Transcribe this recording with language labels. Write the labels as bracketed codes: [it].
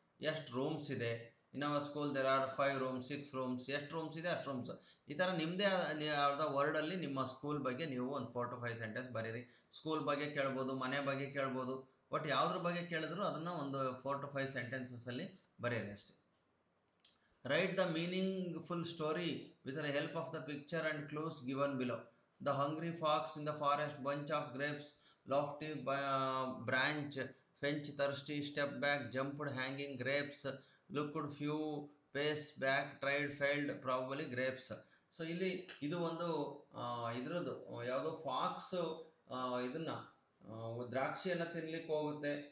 [kn] ಎಷ್ಟು ರೂಮ್ಸ್ ಇದೆ, [en] In our school there are 5 rooms, 6 rooms. [kn] ಎಷ್ಟು ರೂಮ್ಸ್ ಇದೆ ಅಷ್ಟು ರೂಮ್ಸ್. ಈ ಥರ ನಿಮ್ಮದೇ ಆದ ವರ್ಡಲ್ಲಿ ನಿಮ್ಮ ಸ್ಕೂಲ್ ಬಗ್ಗೆ ನೀವು ಒಂದು 4 to 5 ಸೆಂಟೆನ್ಸ್ ಬರೀರಿ. ಸ್ಕೂಲ್ ಬಗ್ಗೆ ಕೇಳ್ಬೋದು, ಮನೆ ಬಗ್ಗೆ ಕೇಳ್ಬೋದು, ಬಟ್ ಯಾವುದ್ರ ಬಗ್ಗೆ ಕೇಳಿದ್ರು ಅದನ್ನು ಒಂದು 4 to 5 ಸೆಂಟೆನ್ಸಸ್ಸಲ್ಲಿ ಬರೀರಿ ಅಷ್ಟೇ. [en] Write the meaningful story with the help of the picture and clues given below. The hungry fox in the forest, bunch of grapes, lofty branch, finch thirsty, step back, jumped, hanging grapes, looked few pace back, tried, failed, probably grapes. [kn] So ಇಲ್ಲಿ ಇದು ಒಂದು ಇದ್ರದ್ದು ಯಾವುದೋ fox ಇದನ್ನ ದ್ರಾಕ್ಷಿಯನ್ನು ತಿನ್ಲಿಕ್ಕೆ ಹೋಗುತ್ತೆ.